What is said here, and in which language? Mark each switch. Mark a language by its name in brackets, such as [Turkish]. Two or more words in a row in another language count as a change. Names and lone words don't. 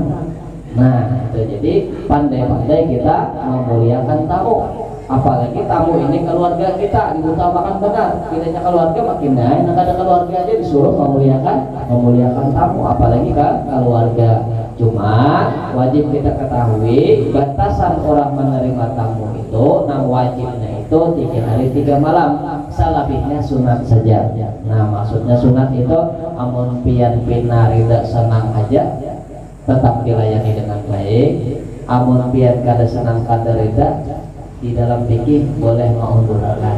[Indonesian] Nah itu, jadi pandai-pandai kita memuliakan tamu. Apalagi tamu ini keluarga kita diutamakan benar. Kitanya keluarga makin naik, nah ada keluarga aja disuruh memuliakan tamu, apalagi kan keluarga. Cuma wajib kita ketahui batasan orang menerima tamu itu, nah wajibnya itu 3 hari 3 malam, selebihnya sunat saja. Nah maksudnya sunat itu [Banjar] amun pian pinarida [Indonesian] senang aja tetap dilayani dengan baik. [Banjar] Amun pian kada senang kada rida, [Indonesian] di dalam fikih boleh mengundurkan.